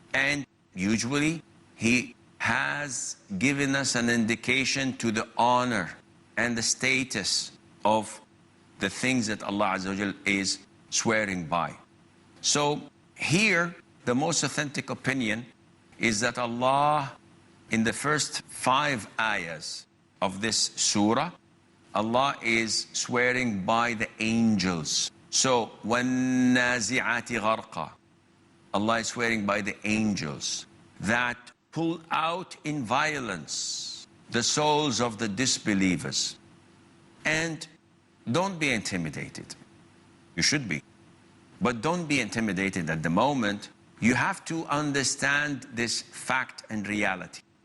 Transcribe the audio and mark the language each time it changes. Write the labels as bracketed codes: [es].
[en] And usually He has given us an indication to the honor and the status of the things that Allah Azza wa Jal is swearing by. So here, the most authentic opinion is that Allah, in the first 5 ayahs of this surah, Allah is swearing by the angels. [ar] So, وَالنَّازِعَاتِ غَرْقًا. [en] Allah is swearing by the angels that pull out in violence the souls of the disbelievers. And don't be intimidated. You should be. But don't be intimidated at the moment. You have to understand this fact and reality.